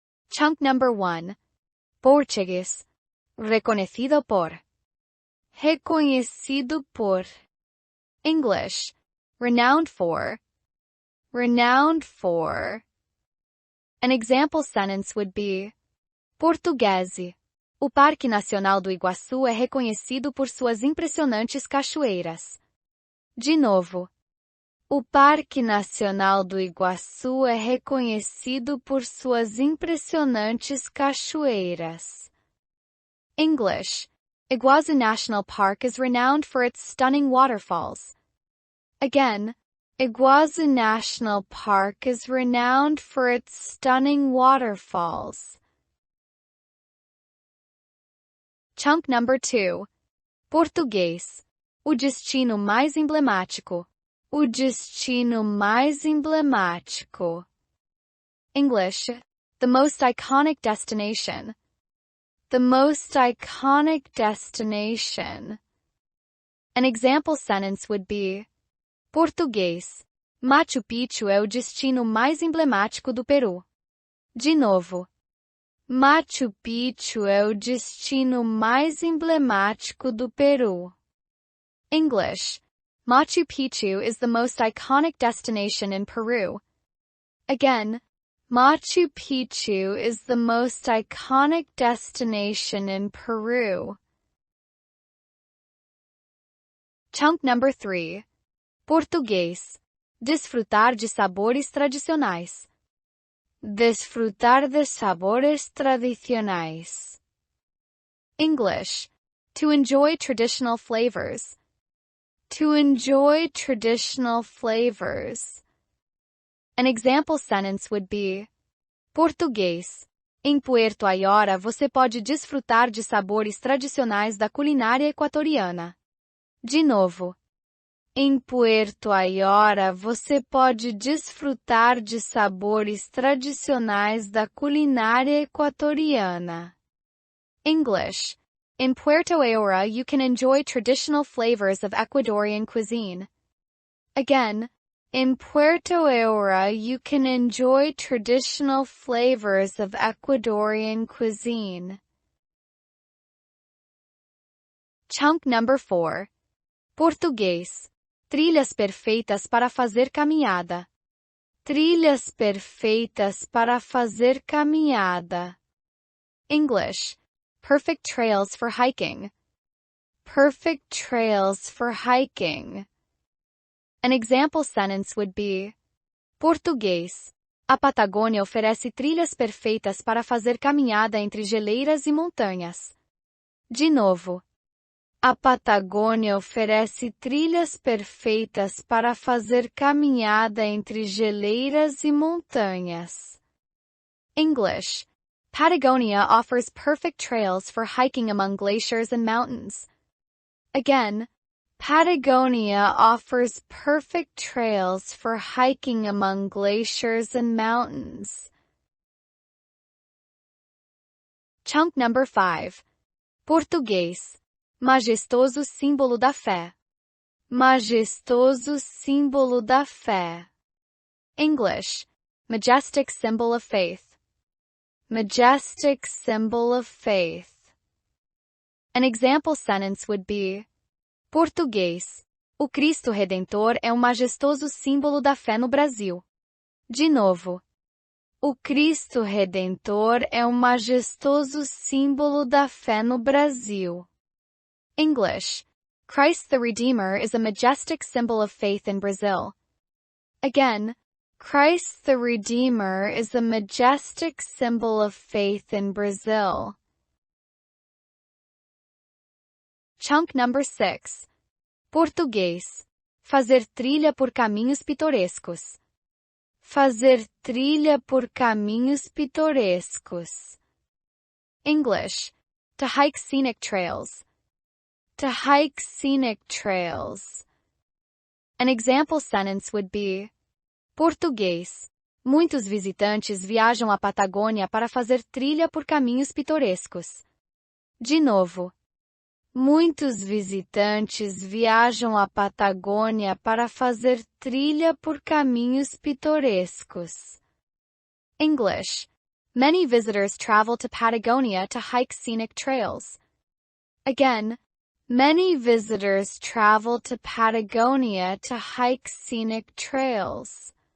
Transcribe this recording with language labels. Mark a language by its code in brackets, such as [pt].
[en] Chunk number 1. Português. [pt] Reconhecido por. Reconhecido por. [en] English. Renowned for. Renowned for. An example sentence would be: Portuguese. [pt] O Parque Nacional do Iguaçu é reconhecido por suas impressionantes cachoeiras. De novo. O Parque Nacional do Iguaçu é reconhecido por suas impressionantes cachoeiras. [en] English. Iguazu National Park is renowned for its stunning waterfalls. Again, Iguazu National Park is renowned for its stunning waterfalls. Chunk number 2. Português. [pt] O destino mais emblemático. O destino mais emblemático. [en] English. The most iconic destination. The most iconic destination. An example sentence would be: Português. [pt] Machu Picchu é o destino mais emblemático do Peru. De novo. Machu Picchu é o destino mais emblemático do Peru. [en] English. Machu Picchu is the most iconic destination in Peru. Again, Machu Picchu is the most iconic destination in Peru. Chunk number 3. [pt] Português. Desfrutar de sabores tradicionais. Desfrutar de sabores tradicionais. English. [en] To enjoy traditional flavors. To enjoy traditional flavors. An example sentence would be: Português. [pt] Em Puerto Ayora você pode desfrutar de sabores tradicionais da culinária equatoriana. De novo. Em Puerto Ayora você pode desfrutar de sabores tradicionais da culinária equatoriana. [en] English. In Puerto Ayora you can enjoy traditional flavors of Ecuadorian cuisine. Again, in Puerto Ayora you can enjoy traditional flavors of Ecuadorian cuisine. Chunk number 4. Português. [pt] Trilhas perfeitas para fazer caminhada. Trilhas perfeitas para fazer caminhada. [en] English. Perfect trails for hiking. Perfect trails for hiking. An example sentence would be: Português. [pt] A Patagônia oferece trilhas perfeitas para fazer caminhada entre geleiras e montanhas. De novo. A Patagônia oferece trilhas perfeitas para fazer caminhada entre geleiras e montanhas. [en] English. Patagonia offers perfect trails for hiking among glaciers and mountains. Again, Patagonia offers perfect trails for hiking among glaciers and mountains. Chunk number 5. [pt] Português. Majestoso símbolo da fé. Majestoso símbolo da fé. English. [en] Majestic symbol of faith. Majestic symbol of faith. An example sentence would be: Português. [pt] O Cristo Redentor é um majestoso símbolo da fé no Brasil. De novo. O Cristo Redentor é um majestoso símbolo da fé no Brasil. [en] English. Christ the Redeemer is a majestic symbol of faith in Brazil. Again, Christ the Redeemer is a majestic symbol of faith in Brazil. Chunk number 6. Português. [pt] Fazer trilha por caminhos pitorescos. Fazer trilha por caminhos pitorescos. [en] English. To hike scenic trails. To hike scenic trails. An example sentence would be: Português. [pt] Muitos visitantes viajam à Patagônia para fazer trilha por caminhos pitorescos. De novo. Muitos visitantes viajam à Patagônia para fazer trilha por caminhos pitorescos. [en] English. Many visitors travel to Patagonia to hike scenic trails. Again, many visitors travel to Patagonia to hike scenic trails.